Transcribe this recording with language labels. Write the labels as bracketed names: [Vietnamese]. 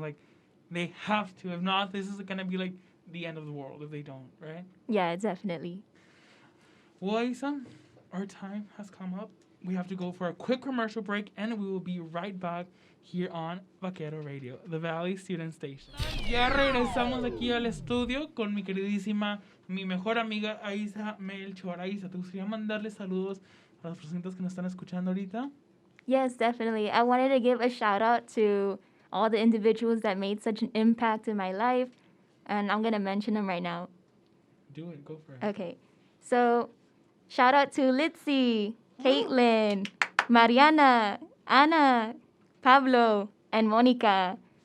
[English] Like, they have to. If not, this is gonna be like the end of the world if they don't, right? Yeah, definitely. Well, Isa, our time has come up. We have to go for a quick commercial break, and we will be right back here on Vaquero Radio, the Valley Student Station. [Spanish] Ya regresamos aquí al estudio con mi queridísima, mi mejor amiga Aisa Melchor. Aisa, ¿te gustaría mandarle saludos a las personas que nos están escuchando ahorita? [English] Yes, definitely. I wanted to give a shout out to all the individuals that made such an impact in my life, and I'm going to mention them right now. Do it. Go for it. Okay. So, shout out to Litzy, Caitlin, Mariana, Anna, Pablo, and Monica.